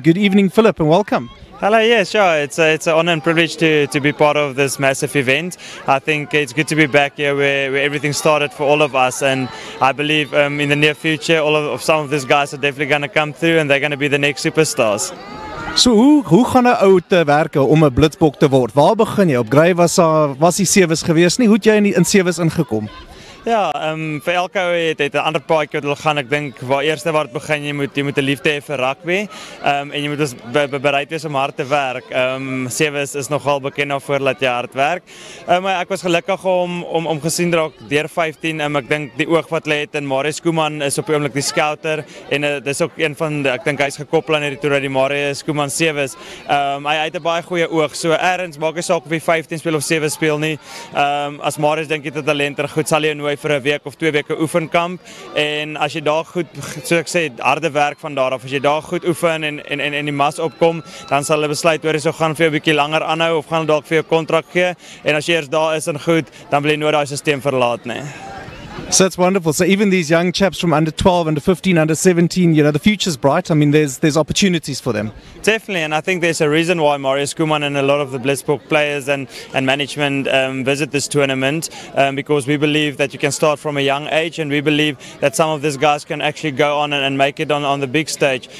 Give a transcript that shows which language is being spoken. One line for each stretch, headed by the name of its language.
English: Good evening, Philip, and welcome. Hello, yeah, sure. It's an honor and privilege to be part of this massive event. I think it's good to be back here where everything started for all of us, and I believe in the near future some of these guys are definitely going to come through and they're going to be the next superstars.
Afrikaans: So hoe gaan 'n ou te werke om 'n Blitzbok te word? Waar begin jy? Op Grey was die 7's gewees nie. Hoe het jy in 7's ingekom? Ja, vir elke ou het 'n ander paadjie wat hulle gaan. Ek dink waar dit begin jy moet 'n liefde hê vir rugby. En jy moet bereid wees om hard te werk. 7's is nogal bekend daarvoor dat jy hard werk. Maar ek was gelukkig om gesien raak deur 15. Ek dink die oog wat hulle het, en Marius Schoeman is op die oomblik die scouter, en dis ook een van ek dink hy's gekoppel aan hierdie toer die Marius Schoeman 7's. Hy het 'n baie goeie oog. So erns maak nie saak of hy 15 speel of 7 speel nie. As Marius dink hy het talent en goed, sal hy nooi vir 'n week of 2 weke oefenkamp, en as jy daar goed, so ek sê, harde werk van daar af, as jy daar goed oefen en die mas opkom, dan sal hulle besluit hoor, so gaan vir jou 'n bietjie langer aanhou of gaan hulle dalk vir jou kontrak gee, en as jy eers daar is en goed, dan wil jy nooit daai stelsel verlaat nie.
English: So that's wonderful. So even these young chaps from under 12, under 15, under 17, you know, the future's bright. I mean, there's opportunities for them. Definitely, and I think there's a reason why Marius Schoeman and a lot of the Blitzbok players and management visit this tournament, because we believe that you can start from a young age, and we believe that some of these guys can actually go on and make it on the big stage.